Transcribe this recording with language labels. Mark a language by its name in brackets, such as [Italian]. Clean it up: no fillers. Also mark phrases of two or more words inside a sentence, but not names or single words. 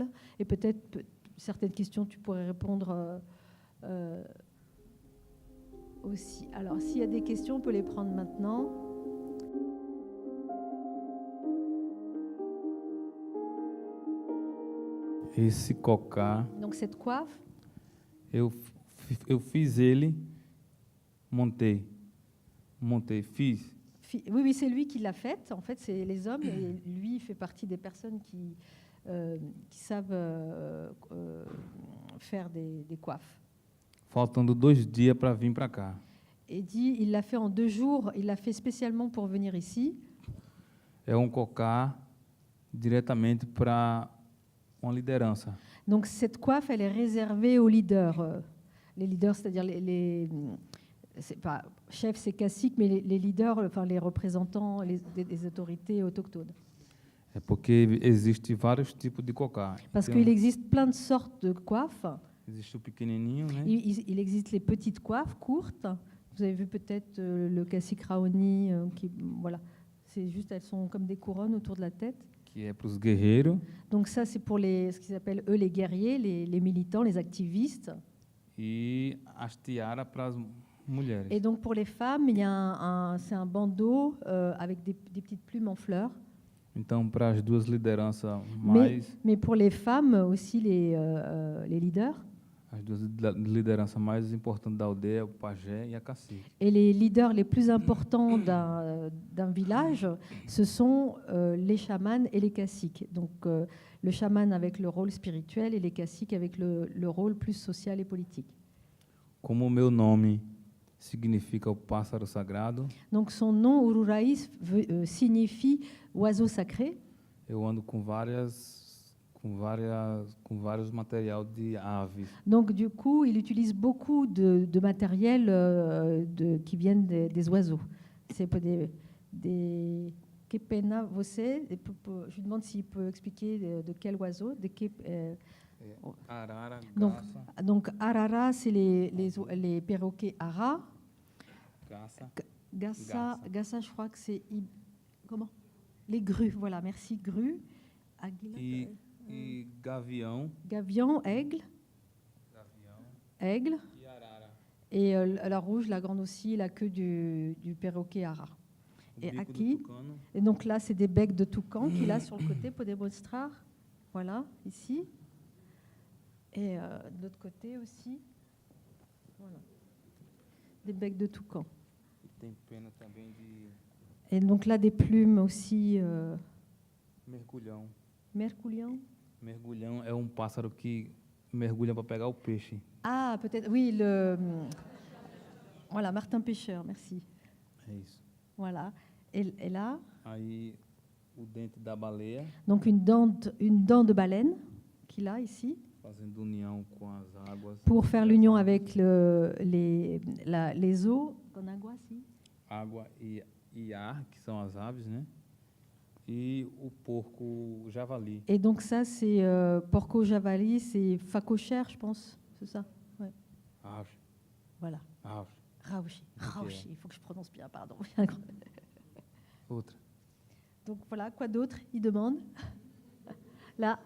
[French] Et peut-être certaines questions, tu pourrais répondre aussi. Alors, s'il y a des questions, on peut les prendre maintenant. [Portuguese] Esse cocá, [French] Donc, cette coiffe, [Portuguese] eu fiz ele, montei, fiz. [French] oui, c'est lui qui l'a faite. En fait, c'est les hommes, et lui, il fait partie des personnes qui savent faire des coiffes. [Portuguese] Faltando 2 dias para vir para cá. [French] Et dit, il l'a fait en 2 jours. Il l'a fait spécialement pour venir ici. [Portuguese] É cocá diretamente para uma liderança. [French] Donc cette coiffe, elle est réservée aux leaders. Les leaders, c'est-à-dire c'est pas chef, c'est cacique, mais les leaders, enfin les représentants des autorités autochtones. [Portuguese] É porque existe vários tipos de cocá. [French] Parce qu'il existe plein de sortes de coiffes. [Portuguese] Existe o pequenininho, né? [French] Il existe les petites coiffes courtes. Vous avez vu peut-être le cacique Raoni, qui, voilà, c'est juste, elles sont comme des couronnes autour de la tête. [Portuguese] Que é para os guerreiros. [French] Donc ça, c'est pour ce qu'ils appellent eux les guerriers, les militants, les activistes. [Portuguese] E as tiaras para as mulheres. [French] Et donc pour les femmes, il y a c'est un bandeau avec des petites plumes en fleurs. [Portuguese] Então, para as duas lideranças [French] Mais pour les femmes aussi, les leaders. [Portuguese] As duas lideranças mais importantes da aldeia, o pajé e a cacique. [French] Et les leaders les plus importants d'un village, ce sont les chamans et les caciques. Donc le chaman avec le rôle spirituel et les caciques avec le rôle plus social et politique. [Portuguese] Como o meu nome significa o pássaro sagrado, [French] Donc son nom, Ururai, signifie oiseau sacré. [Portuguese] eu ando com vários material de aves. [French] Donc du coup, il utilise beaucoup de matériel qui viennent des oiseaux. C'est pas des [Portuguese] Que pena você? [French] Je lui demande s'il peut expliquer de quel oiseau. [Portuguese] Arara, [French] Donc, [Portuguese] garça, [French] donc arara, c'est les perroquets ara. [Portuguese] garça. [French] Gassa, je crois que c'est comment? Les grues. Voilà, merci, grues. [Portuguese] Águila, E gavião. [French] Gavion, aigle, aigle. [Portuguese] E arara. [French] Et la rouge, la grande aussi, la queue du perroquet ara. [Portuguese] O [French] Et [Portuguese] bico aqui, do tucano. [French] et donc là, c'est des becs de toucan qu'il a sur le côté pour démontrer. Voilà, ici. Et de l'autre côté aussi. Voilà. Des becs de toucan. [Portuguese] E tem pena também de [French] Et donc là, des plumes aussi. [Portuguese] mergulhão. Mergulhão. Mergulhão é pássaro que mergulha para pegar o peixe. [French] Ah, peut-être, oui, voilà, Martin Pêcheur, merci. [Portuguese] É isso. [French] Voilà. Et là, [Portuguese] Aí o dente da baleia, [French] donc une dent de baleine qu'il a ici, [Portuguese] fazendo união com as águas. [French] pour faire l'union avec les eaux. Conagua, si. [Portuguese] Água e ar, que são as aves, né? E o porco javali. [French] Et donc ça, c'est [Portuguese] porco javali, [French] c'est facochère, je pense, c'est ça. Ouais. [Portuguese] Ave, [French] Voilà. [Portuguese] ave. Rauchi. [French] Ok. Rauchi, il faut que je prononce bien, pardon. [Portuguese] Outra. [French] Donc voilà, quoi d'autre? Il demande. Là.